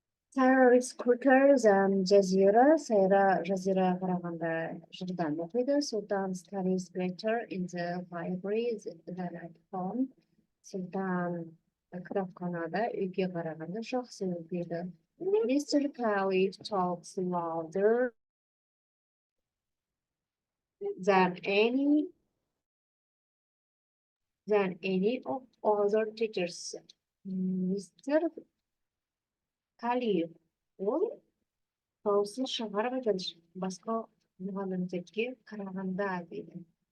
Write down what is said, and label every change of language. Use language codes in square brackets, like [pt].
[en] Sarah is quicker than Жазира. [kk] Сайра Жазираға қарағанда жылдам оқиды. [en] Sultan studies better in the library than at home. [kk] Sultan кітапханада үйге қарағанда жақсы оқиды. [en] Mr. Khalid talks louder than any of other teachers. Mr. [kk] Khalid ол дауысын шығарып айтады, басқа мұғалімдерге қарағанда дейді.